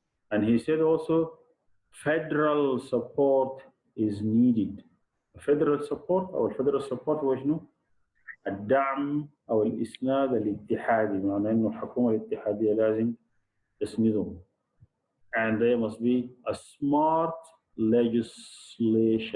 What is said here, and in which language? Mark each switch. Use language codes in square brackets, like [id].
[en] And he said also federal support is needed. [ar] Federal support أو الفederal support هو شنو؟ الدعم أو الإسناد الاتحادي، معناه إنه الحكومة الاتحادية لازم تسندهم. [en] And there must be a smart legislation.